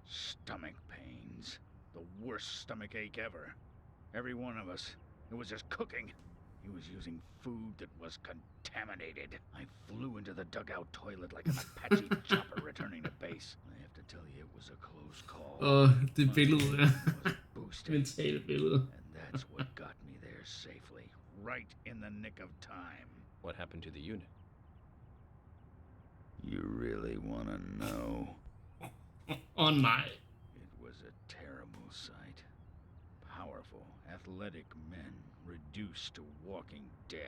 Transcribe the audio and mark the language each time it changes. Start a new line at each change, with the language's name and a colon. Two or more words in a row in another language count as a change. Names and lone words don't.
English: Stomach pains. The worst stomach ache ever. Every one of us. It was just cooking. He was using food that was contaminated. I flew into the dugout toilet like an Apache chopper returning to base. I have to tell you, it was a close call.
Danish: Det billede der. Mentale billede.
English: And that's what got me there safely. Right in the nick of time. What happened to the unit? You really want to know?
Danish: Oh nej.
English: It was a terrible sight. Powerful, athletic men reduced to walking dead.